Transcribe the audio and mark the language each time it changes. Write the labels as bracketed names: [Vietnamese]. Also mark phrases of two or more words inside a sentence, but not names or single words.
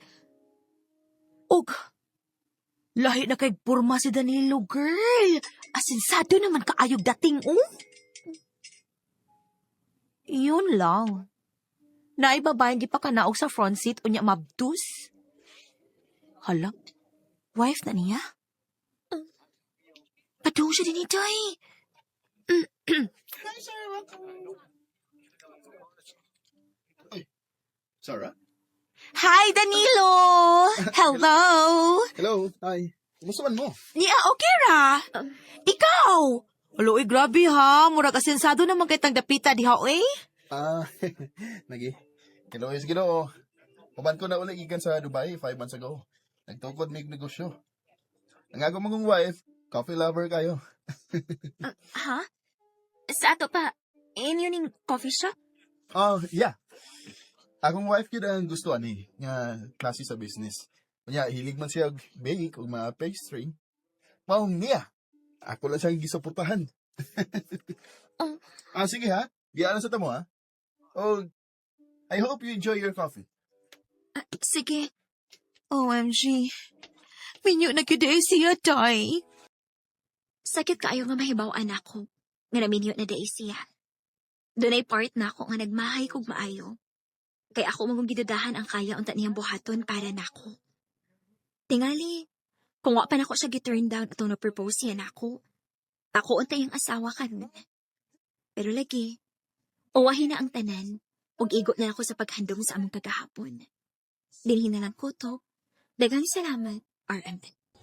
[Cebuano] Og, lahi na kay purma si Danilo, girl. Asinsado naman kaayog dating, oh. [Filipino] Yun lang. [Cebuano] Naibabayan di pa ka naog sa front seat unya mabdus. Hala, wife na niya? Padung siya din ito eh. Sarah? [English] Hi, Danilo! Hello! Hello. Hi. [Cebuano] Kumusta man mo? Niya, okay ra? Ikaw! Aloy, grabe ha. Murag asensado naman kitang dapita diha, eh. Nagi. Kiloy, Ginoo. Paban ko na uli ikan sa Dubai 5 months ago. Nagtukod mig negosyo. Ang ako mong wife, [English] coffee lover [Cebuano] kayo. Ha? Sa ato pa, [Filipino] yun yung [English] coffee shop? Oh, yeah. [Cebuano] Akong wife yun ang gusto ani, nga klase sa business. Kanya, hilig man siya bake o mga pastry. Maong niya. Ako lang siyang gisuportahan. Sige ha. Giyaan sa tamo ha. [English] Oh, I hope you enjoy your coffee. [Cebuano] Sige. OMG. Minyo na kiday siya, tay. Sakit kaayo nga mahibawaan ako. Nga naminyo na day siya. Doon ay part na ako nga nagmahay kog maayo. Kaya ako magong gidadahan ang kaya unta niyang buhaton para nako. Tingali, kung wa pa nako siya gi-turn down atong na-propose siya nako. Ako unta yung asawa kan. Pero lagi, uwahin na ang tanan, ug igot na ako sa paghandom sa among kagahapon. Dinhi na lang ko to. Daghang salamat, RMN.